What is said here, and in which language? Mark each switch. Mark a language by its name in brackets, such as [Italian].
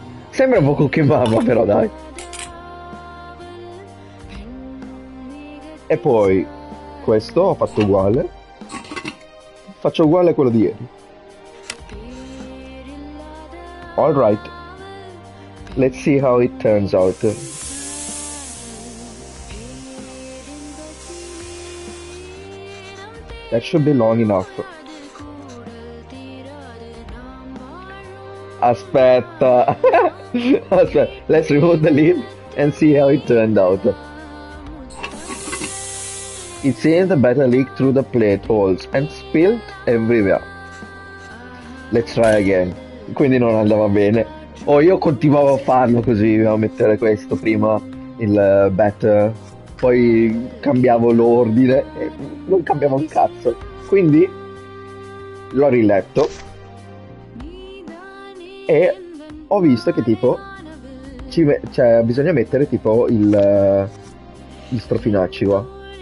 [Italian] Sembra un po' Cookie Mama, però dai. E poi questo ho fatto uguale. Faccio uguale a quello di ieri. [English] Alright, let's see how it turns out. That should be long enough. [Italian] Aspetta. Aspetta. [English] Let's remove the lid and see how it turned out. It seems the batter leaked through the plate holes and spilled everywhere. Let's try again. [Italian] Quindi non andava bene. Oh, io continuavo a farlo così, a mettere questo prima, il batter, poi cambiavo l'ordine e non cambiava un cazzo. Quindi l'ho riletto e ho visto che tipo cioè, bisogna mettere tipo gli strofinacci qua.